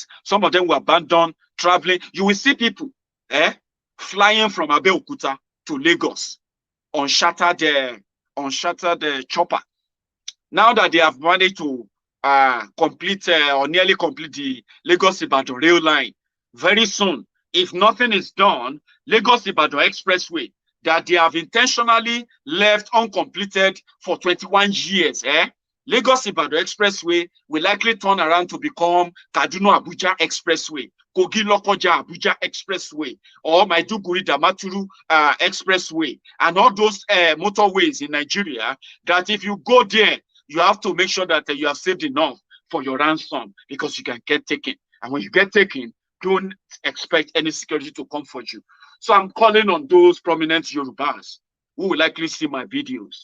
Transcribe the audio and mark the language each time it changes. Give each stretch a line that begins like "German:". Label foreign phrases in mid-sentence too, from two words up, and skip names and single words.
English: Some of them will abandon traveling. You will see people flying from Abeokuta to Lagos on chartered chopper. Now that they have managed to complete or nearly complete the Lagos-Ibadan rail line, very soon, if nothing is done, Lagos-Ibadan Expressway that they have intentionally left uncompleted for 21 years, Lagos-Ibadan Expressway will likely turn around to become Kaduna-Abuja Expressway, Kogi-Lokoja Abuja Expressway, or Maiduguri-Damaturu Expressway, and all those motorways in Nigeria that if you go there, you have to make sure that you have saved enough for your ransom because you can get taken. And when you get taken, don't expect any security to come for you. So I'm calling on those prominent Yorubas who will likely see my videos.